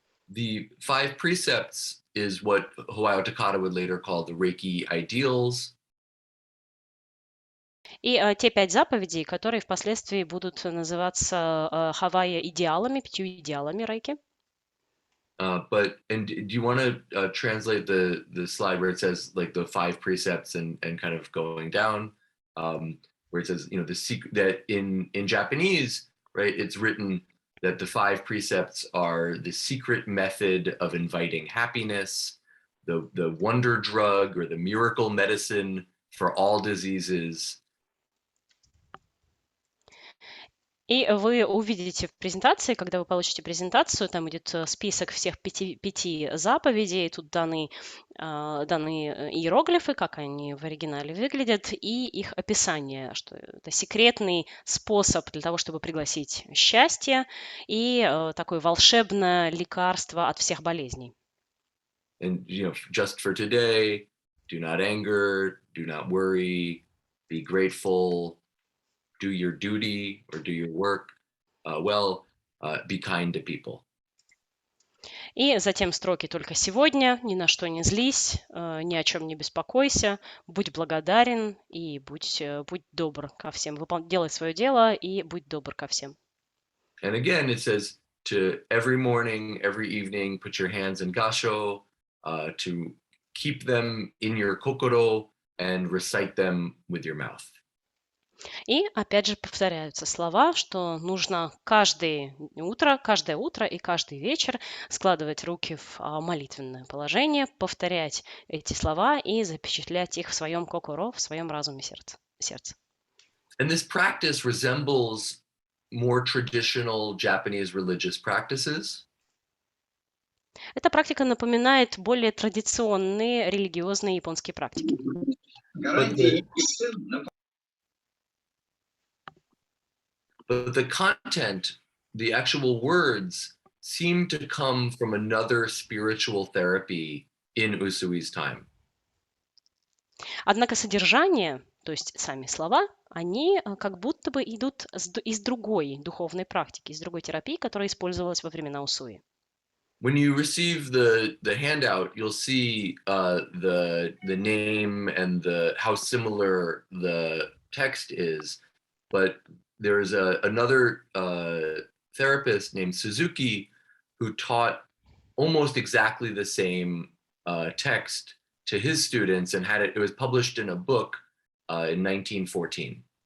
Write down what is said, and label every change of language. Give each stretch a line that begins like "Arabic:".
English: The 5 precepts is what Hawaiio Takata would later call the Reiki ideals.
Russian: И те 5 заповедей, которые впоследствии будут называться Хавайо идеалами, 5 идеалами Рейки.
English: And do you want to translate the slide where it says like the 5 precepts and kind of going down, where it says, you know, the secret that in Japanese, right, it's written that the 5 precepts are the secret method of inviting happiness, the wonder drug or the miracle medicine for all diseases.
Russian: И вы увидите в презентации, когда вы получите презентацию, там идет список всех 5 заповедей, тут даны иероглифы, как они в оригинале выглядят, и их описание, что это секретный способ для того, чтобы пригласить счастье и такое волшебное лекарство от всех болезней.
English: And, you know, just for today, do not anger, do not worry, be grateful, do your duty or do your work well, be kind to people.
Russian: И затем строки «Только сегодня, ни на что не злись, ни о чем не беспокойся, будь благодарен и будь добр ко всем». Делай свое дело и будь добр ко всем.
English: And again, it says to every morning, every evening, put your hands in gasho, to keep them in your kokoro and recite them with your mouth.
Russian: И опять же повторяются слова, что нужно каждое утро и каждый вечер складывать руки в молитвенное положение, повторять эти слова и запечатлять их в своем кокоро, в своем разуме сердце.
English: And this practice resembles more traditional Japanese religious practices.
Russian: Эта практика напоминает более традиционные религиозные японские практики.
English: But the content, the actual words, seem to come from another spiritual therapy in Usui's time.
Russian: Однако содержание, то есть сами слова, они как будто бы идут из другой духовной практики, из другой терапии, которая использовалась во времена Усуи.
English: When you receive the handout, you'll see the name and how similar the text is. But there's another therapist named Suzuki who taught almost exactly the same text to his students and it was published in a book in 1914.